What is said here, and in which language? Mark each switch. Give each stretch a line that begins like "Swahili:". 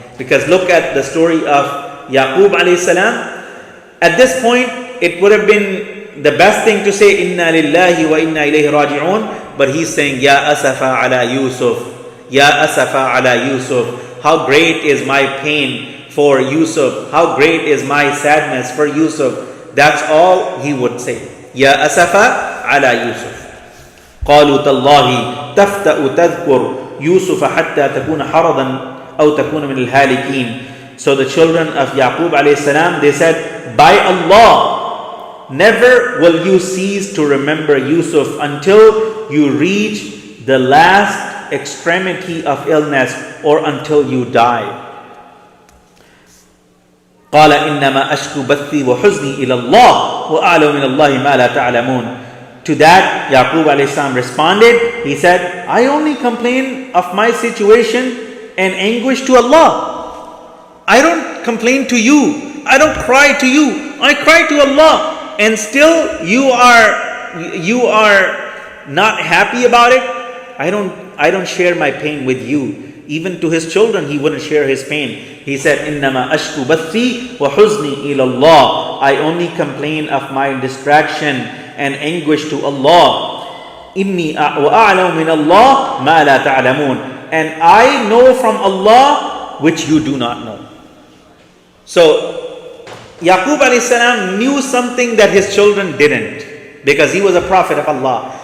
English: Because look at the story of Yaqoob alayhi salam. At this point, it would have been the best thing to say
Arabic: inna lillahi wa inna ilayhi raji'un,
English: but he's saying
Arabic: ya asafa ala Yusuf,
English: ya asafa ala Yusuf. How great is my pain for Yusuf. How great is my sadness for Yusuf. That's all he would say.
Arabic: Ya asafa ala Yusuf. قالوا تالله تفتأ تذكر يوسف حتى تكون حرضا أو تكون من الهالكين.
English: So the children of Yaqoob A.S, they said, by Allah, never will you cease to remember Yusuf until you reach the last extremity of illness or until you die.
Arabic: قال إنما أشكو بثي وحزني إلى الله وأعلم من الله ما لا تعلمون.
English: To that, Yaqoob A.S. responded, he said, I only complain of my situation and anguish to Allah. I don't complain to you. I don't cry to you. I cry to Allah. And still you are not happy about it. I don't share my pain with you. Even to his children, he wouldn't share his pain. He said,
Arabic: إِنَّمَا أَشْكُ بَثِّي وَحُزْنِي إِلَى اللَّهِ.
English: I only complain of my distraction and anguish to Allah.
Arabic: إِنِّي وَأَعْلَمُ مِنَ اللَّهِ مَا لَا تَعْلَمُونَ.
English: And I know from Allah which you do not know. So, Yaqoob A.S. knew something that his children didn't, because he was a prophet of Allah.